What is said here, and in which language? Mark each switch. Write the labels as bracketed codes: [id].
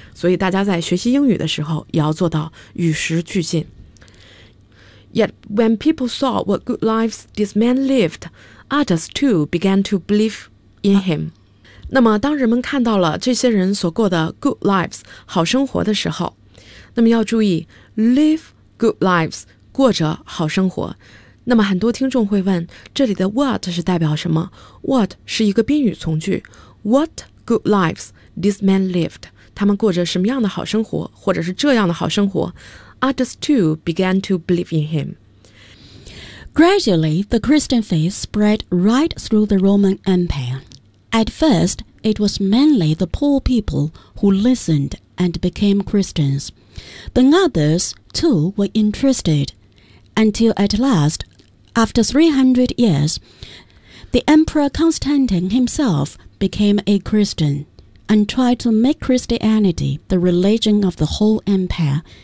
[zh] 所以大家在学习英语的时候也要做到与时俱进。 [en] Yet when people saw what good lives this man lived, others too began to believe in him. [zh] 那么当人们看到了这些人所过的 good lives, 好生活的时候，那么要注意 live good lives, 过着好生活。那么很多听众会问，这里的 what 是代表什么？ [en] What [zh] 是一个宾语从句， [en] What good lives this man lived? [zh] 他们过着什么样的好生活，或者是这样的好生活？ [en] Others too began to believe in him. Gradually, the Christian faith spread right through the Roman Empire. At first, it was mainly the poor people who listened and became Christians. Then others, too, were interested. Until at last, after 300 years, the Emperor Constantine himself became a Christian and tried to make Christianity the religion of the whole empire.